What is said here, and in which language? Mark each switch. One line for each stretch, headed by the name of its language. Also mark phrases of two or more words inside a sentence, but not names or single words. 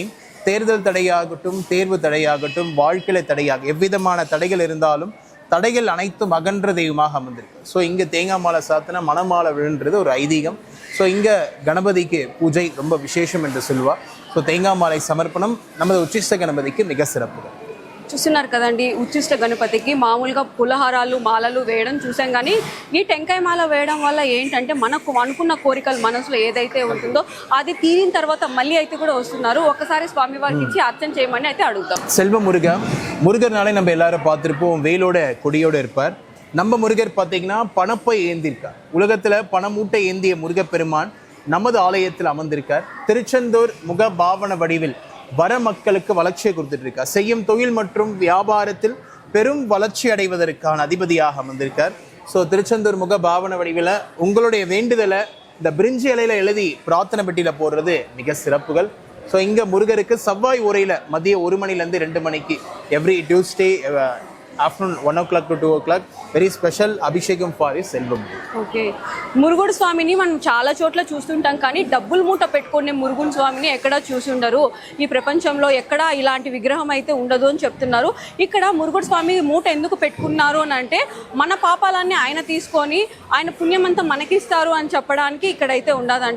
Tamil: தேர்தல் தடையாகட்டும், தேர்வு தடையாகட்டும், வாழ்க்கையில தடையாக எவ்விதமான தடைகள் இருந்தாலும் தடைகள் அனைத்தும் அகன்ற தெய்வமாக அமர்ந்திருக்கு. ஸோ இங்கே தேங்காய் மாலை சாத்தினா மணமாலை விழுன்றது ஒரு ஐதீகம். ஸோ இங்கே கணபதிக்கு பூஜை ரொம்ப விசேஷம் என்று சொல்லுவாள். ஸோ தேங்காய் மாலை சமர்ப்பணம் நமது உச்சிஷ்ட கணபதிக்கு மிக சிறப்பு.
Telugu: చూస్తున్నారు కదండి, ఉచ్చిష్ట గణపతికి మామూలుగా పులహారాలు మాలలు వేయడం చూసాం. కానీ ఈ టెంకాయ మాల వేయడం వల్ల ఏంటంటే మనకు అనుకున్న కోరికలు మనసులో ఏదైతే ఉంటుందో అది తీరిన తర్వాత మళ్ళీ అయితే కూడా వస్తున్నారు. ఒకసారి స్వామివారికి ఇచ్చి అర్చన చేయమని అయితే అడుగుతాం.
Tamil: செல்வ முருகர்னாலே நம்ம எல்லாரும் பார்த்துருப்போம், வெயிலோட கொடியோட இருப்பார். நம்ம முருகர் பார்த்தீங்கன்னா பணப்பை ஏந்திருக்கார். உலகத்தில் பணமூட்டை ஏந்திய முருகப்பெருமான் நமது ஆலயத்தில் அமர்ந்திருக்கார். திருச்செந்தூர் முக பாவன வடிவில் வர மக்களுக்கு வளர்ச்சியை கொடுத்துட்டு இருக்கார். செய்யும் தொழில் மற்றும் வியாபாரத்தில் பெரும் வளர்ச்சி அடைவதற்கான அதிபதியாக அமர்ந்திருக்கார். ஸோ திருச்செந்தூர் முக பாவன வடிவில் உங்களுடைய வேண்டுதலை இந்த பிரிஞ்சி இலையில எழுதி பிரார்த்தனை பெட்டியில் போடுறது மிக சிறப்புகள். ஸோ இங்கே முருகருக்கு செவ்வாய் உரையில் மதியம் 1 மணிலேருந்து 2 மணிக்கு
English: every Tuesday afternoon 1 o'clock to 2 o'clock very special
Tamil: అభిషేకం ఫర్ సెల్వం.
Telugu: ఓకే, మురుగుడు స్వామిని మనం చాలా చోట్ల చూస్తుంటాం, కానీ డబ్బులు మూట పెట్టుకునే మురుగుడు స్వామిని ఎక్కడా చూసుండరు. ఈ ప్రపంచంలో ఎక్కడా ఇలాంటి విగ్రహం అయితే ఉండదు అని చెప్తున్నారు. ఇక్కడ మురుగుడు స్వామి మూట ఎందుకు పెట్టుకున్నారు అని అంటే మన పాపాలన్నీ ఆయన తీసుకొని ఆయన పుణ్యమంతా మనకిస్తారు అని చెప్పడానికి ఇక్కడైతే ఉండదంట.